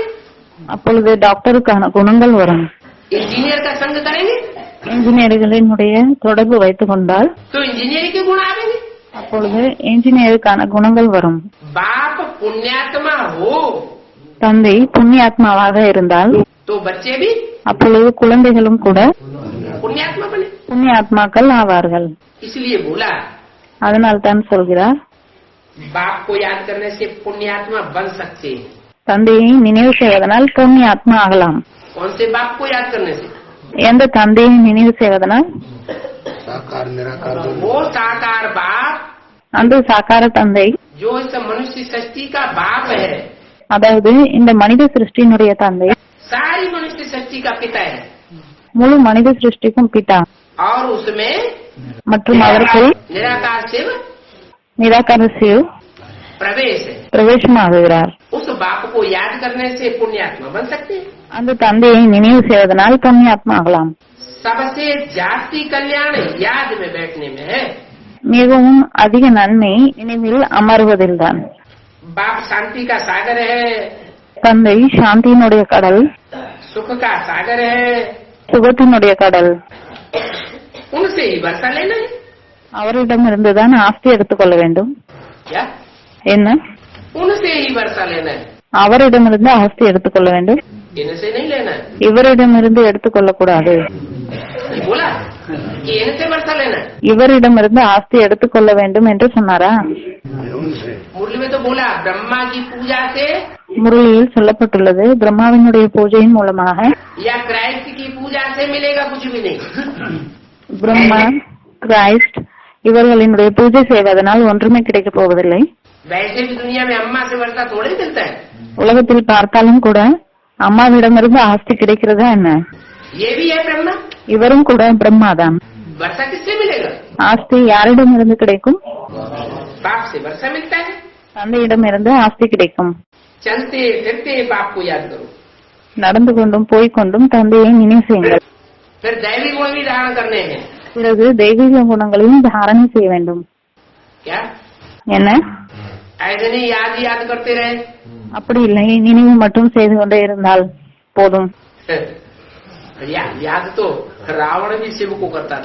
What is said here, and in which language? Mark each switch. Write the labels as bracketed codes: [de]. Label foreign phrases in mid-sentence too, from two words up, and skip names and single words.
[ta] அப்பொழுது டாக்டருக்கான குணங்கள் வரும். [hi] इंजीनियर का संग करेंगे [ta] இன்ஜினியர்களினுடைய தொடர்பு வைத்துக் கொண்டால் [hi] तो इंजीनियरिंग के गुण आवेंगे. [ta] அப்பொழுது இன்ஜினியருக்கான குணங்கள் வரும். [hi] बाप पुण्यात्मा हो [ta] தந்தை புண்ணியாத்மாவாக இருந்தால் [hi] तो बच्चे भी [ta] அப்பொழுது குழந்தைகளும் கூட [hi] पुण्यात्मा बने. [ta] புண்ணியாத்மாக்கள் ஆவார்கள். [hi] इसलिए बोला [ta] அதனால் தான் சொல்கிறார், [hi] बाप को याद करने से पुण्यात्मा बन सकते हैं. [ta] தந்தையை நினைவு செய்வதனால் புண்ணியாத்மா ஆகலாம். [hi] कौन से बाप को याद करने से? [ta] எந்த தந்தையை நினைவு செய்வதனால்? [hi] वो साकार बाप [ta] அந்த சாக்கார தந்தை [hi] जो इस मनुष्य सृष्टि का बाप है, [ta] அதாவது இந்த மனித சிருஷ்டியினுடைய தந்தை [hi] सारी मनुष्य सृष्टि का पिता है. [ta] முழு மனித சிருஷ்டிக்கும் பிதா [hi] और उसमें [ta] மற்றும் அவர்கள் [hi] निराकार शिव [ta] நிராகார சிவ் [hi] प्रवेश है. [ta] பிரவேசமாகுகிறார். [hi] उस बाप को याद करने से पुण्यात्मा बन सकते हैं. [ta] அந்த தந்தையை நினைவு செய்வதனால் புண்ணியாத்மா ஆகலாம். [hi] सबसे जास्ती कल्याण याद में बैठने में है. [ta] மிகவும் அதிக நன்மை நினைவில் அமர்வதில்தான். [hi] बाप शांति का सागर है, [ta] தந்தை சாந்தியினுடைய கடல், [hi] सुख का सागर है. [ta] சுகத்தினுடைய கடல். [hi] उनसे ही वर्षा लेना है. [ta] அவரிடமிருந்துதான் ஆஸ்தி எடுத்துக்கொள்ள வேண்டும். [hi] क्या? [ta] என்ன? [hi] उनसे ही वर्षा लेना है. [ta] அவரிடமிருந்து ஆஸ்தி எடுத்துக்கொள்ள வேண்டும், [hi] इनसे नहीं लेना है. [ta] இவரிடமிருந்து எடுத்துக்கொள்ளக் கூடாது. [hi] ये बोला कि इनसे वर्षा लेना है. [ta] இவரிடமிருந்து ஆஸ்தி எடுத்துக்கொள்ள வேண்டும் என்று சொன்னாரா? [hi] मुरली में तो बोला ब्रह्मा की पूजा से [ta] முரளியில் சொல்லப்பட்டுள்ளது, பிரம்மாவினுடைய பூஜையின் மூலமாக [hi] या क्राइस्ट की पूजा से मिलेगा कुछ भी नहीं. [ta] பிரம்மா கிரைஸ்ட் இவர்களினுடைய பூஜை செய்வதனால் ஒன்றுமே கிடைக்கப் போவதில்லை. [hi] वैसे भी दुनिया में अम्मा से वर्षा थोड़े मिलता है. [ta] உலகத்தில் பார்த்தாலும் கூட அம்மாவிடமிருந்து ஆஸ்தி கிடைக்கிறதா என்ன? [hi] ये भी है ब्रह्मा. [ta] இவரும் கூட பிரம்மாதான். [hi] वर्षा किससे मिलेगा? [ta] ஆஸ்தி யாரிடமிருந்து கிடைக்கும்? [hi] बाप से वर्षा मिलता है। [ta] தந்தையிடமிருந்து ஆஸ்தி கிடைக்கும். [hi] चलते फिरते बाप को याद करो। [ta] நடந்து கொண்டும் போய்கொண்டும் தந்தையை நினைவு செய்யுங்கள். [hi] फिर दैवी गुण भी धारण करने हैं। [ta] பிறகு தெய்வீக குணங்களையும் தாரணை செய்ய வேண்டும். [hi] क्या? [ta] என்ன? [hi] ऐसे नहीं याद करते रहे। [ta] அப்படி இல்லை, நினைவு மட்டும் செய்து கொண்டே இருந்தால் போதும். [hi] याद तो रावण भी शिव को करता था।